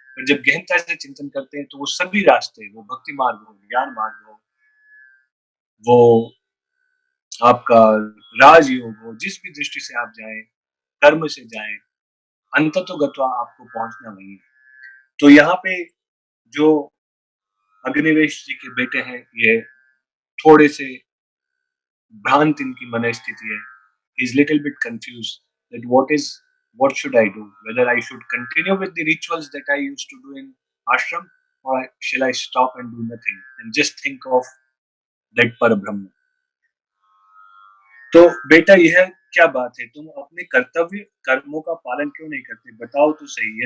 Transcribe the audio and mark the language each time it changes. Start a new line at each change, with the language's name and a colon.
Hindi: पर जब गहनता से चिंतन करते हैं, तो वो सभी रास्ते, वो भक्ति मार्ग हो, ज्ञान मार्ग हो, वो आपका राजयोग हो, जिस भी दृष्टि से आप जाएँ, कर्म से जाएँ, अंततोगत्वा आपको पहुँचना वही है। तो यहाँ पे जो अग्निवेश जी के बेटे हैं, ये थोड़े से भ्रांत इनकी मनःस्थिति है।
English: He is little bit confused that what should I do? Whether I should continue with the rituals that I used to do in ashram, or shall I stop and do nothing and just think of that Parabrahma?
Hindi: तो बेटा यह क्या बात है? तुम अपने कर्तव्य कर्मों का पालन क्यों नहीं करते? बताओ तो सही।